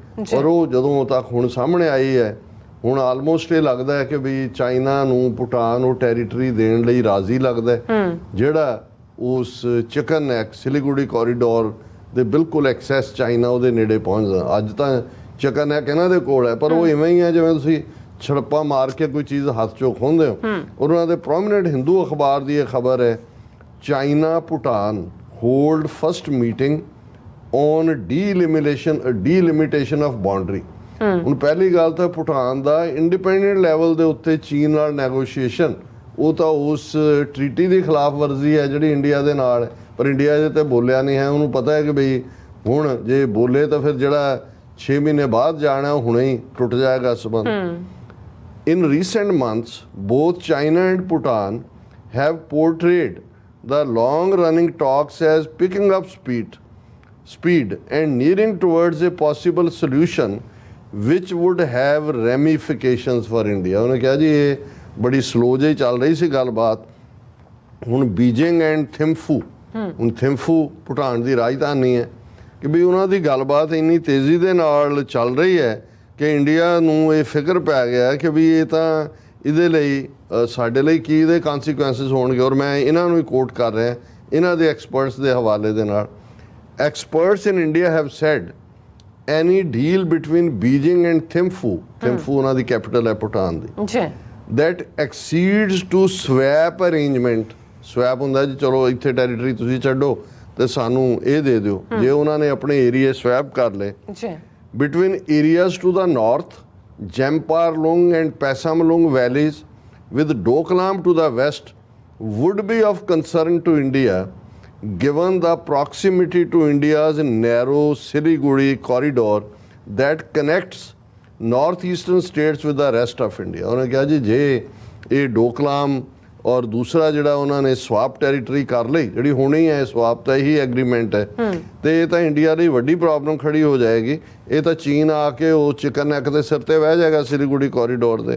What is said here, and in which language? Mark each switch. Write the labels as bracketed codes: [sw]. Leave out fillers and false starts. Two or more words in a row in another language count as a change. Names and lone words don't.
[pa] ਔਰ ਉਹ ਜਦੋਂ ਤੱਕ ਹੁਣ ਸਾਹਮਣੇ ਆਈ ਹੈ, ਹੁਣ ਆਲਮੋਸਟ ਇਹ ਲੱਗਦਾ ਹੈ ਕਿ ਵੀ ਚਾਈਨਾ ਨੂੰ ਭੂਟਾਨ ਉਹ ਟੈਰੀਟਰੀ ਦੇਣ ਲਈ ਰਾਜ਼ੀ ਲੱਗਦਾ ਹੈ ਜਿਹੜਾ ਉਸ [en] chicken neck [pa] ਸਿਲੀਗੁੜੀ ਕੋਰੀਡੋਰ ਦੇ ਬਿਲਕੁਲ ਐਕਸੈਸ ਚਾਈਨਾ ਉਹਦੇ ਨੇੜੇ ਪਹੁੰਚਦਾ। ਅੱਜ ਤਾਂ [en] chicken neck [pa] ਇਹਨਾਂ ਦੇ ਕੋਲ ਹੈ ਪਰ ਉਹ ਇਵੇਂ ਹੀ ਹੈ ਜਿਵੇਂ ਤੁਸੀਂ ਛੜਪਾ ਮਾਰ ਕੇ ਕੋਈ ਚੀਜ਼ ਹੱਥ ਚੋਂ ਖੋਹਦੇ ਹੋ। ਉਹਨਾਂ ਦੇ ਪ੍ਰੋਮਿਨੈਂਟ ਹਿੰਦੂ ਅਖਬਾਰ ਦੀ ਇਹ ਖਬਰ ਹੈ, ਚਾਈਨਾ ਭੂਟਾਨ [en] hold first meeting on delimitation of boundary। [pa] ਹੁਣ ਪਹਿਲੀ ਗੱਲ ਤਾਂ ਭੂਟਾਨ ਦਾ [en] independent level [pa] ਦੇ ਉੱਤੇ ਚੀਨ ਨਾਲ ਨੈਗੋਸ਼ੀਏਸ਼ਨ, ਉਹ ਤਾਂ ਉਸ ਟ੍ਰੀਟੀ ਦੀ ਖਿਲਾਫ ਵਰਜ਼ੀ ਹੈ ਜਿਹੜੀ ਇੰਡੀਆ ਦੇ ਨਾਲ ਹੈ, ਪਰ ਇੰਡੀਆ ਇਹਦੇ ਤੇ ਬੋਲਿਆ ਨਹੀਂ ਹੈ। ਉਹਨੂੰ ਪਤਾ ਹੈ ਕਿ ਬਈ ਹੁਣ ਜੇ ਬੋਲੇ ਤਾਂ ਫਿਰ ਜਿਹੜਾ 6 ਮਹੀਨੇ ਬਾਅਦ ਜਾਣਾ ਉਹ ਹੁਣੇ ਹੀ ਟੁੱਟ ਜਾਏਗਾ ਸੰਬੰਧ। [en] In recent months both China and Bhutan have portrayed the long-running talks as picking up speed and nearing towards a possible solution which would have ramifications for India। [pa] ਉਹਨੇ ਕਿਹਾ ਜੀ ਇਹ ਬੜੀ ਸਲੋ ਜਿਹੀ ਚੱਲ ਰਹੀ ਸੀ ਗੱਲਬਾਤ। ਹੁਣ ਬੀਜਿੰਗ ਐਂਡ ਥਿੰਫੂ, ਹੁਣ ਥਿੰਫੂ ਭੂਟਾਨ ਦੀ ਰਾਜਧਾਨੀ ਹੈ, ਕਿ ਵੀ ਉਹਨਾਂ ਦੀ ਗੱਲਬਾਤ ਇੰਨੀ ਤੇਜ਼ੀ ਦੇ ਨਾਲ ਚੱਲ ਰਹੀ ਹੈ ਕਿ ਇੰਡੀਆ ਨੂੰ ਇਹ ਫਿਕਰ ਪੈ ਗਿਆ ਕਿ ਵੀ ਇਹ ਤਾਂ ਇਹਦੇ ਲਈ ਸਾਡੇ ਲਈ ਕੀ ਇਹਦੇ ਕਨਸੀਕੁਐਂਸਿਸ ਹੋਣਗੇ। ਔਰ ਮੈਂ ਇਹਨਾਂ ਨੂੰ ਹੀ ਕੋਟ ਕਰ ਰਿਹਾ ਇਹਨਾਂ ਦੇ ਐਕਸਪਰਟਸ ਦੇ ਹਵਾਲੇ ਦੇ ਨਾਲ। [en] experts in India have said any deal between Beijing and Thimphu, [pa] ਥਿੰਫੂ ਉਹਨਾਂ ਦੀ ਕੈਪੀਟਲ ਹੈ ਭੂਟਾਨ ਦੀ, [en] that exceeds to swap arrangement। [pa] ਸਵੈਪ ਹੁੰਦਾ ਜੀ ਚਲੋ ਇੱਥੇ ਟੈਰੀਟਰੀ ਤੁਸੀਂ ਛੱਡੋ ਤੇ ਸਾਨੂੰ ਇਹ ਦੇ ਦਿਓ, ਜੇ ਉਹਨਾਂ ਨੇ ਆਪਣੇ ਏਰੀਆ ਸਵੈਪ ਕਰ ਲਏ [en] between areas to the north, Jamparlung and Pasamlung valleys with Doklam to the west would be of concern to India given the proximity to India's narrow Siliguri corridor that connects northeastern states with the rest of India। [pa] ਉਹਨੇ ਕਿਹਾ ਜੀ ਜੇ ਇਹ ਡੋਕਲਾਮ ਔਰ ਦੂਸਰਾ ਜਿਹੜਾ ਉਹਨਾਂ ਨੇ [en] swap territory [pa] ਕਰ ਲਈ, ਜਿਹੜੀ ਹੋਣੀ ਹੈ ਸਵਾਪ ਤਾਂ ਇਹੀ ਐਗਰੀਮੈਂਟ ਹੈ, ਤੇ ਇਹ ਤਾਂ ਇੰਡੀਆ ਲਈ ਵੱਡੀ ਪ੍ਰੋਬਲਮ ਖੜੀ ਹੋ ਜਾਏਗੀ। ਇਹ ਤਾਂ ਚੀਨ ਆ ਕੇ ਉਹ [en] chicken neck [pa] ਦੇ ਸਿਰ ਤੇ ਬਹਿ ਜਾਏਗਾ ਸਿਲੀਗੁੜੀ ਕੋਰੀਡੋਰ ਦੇ।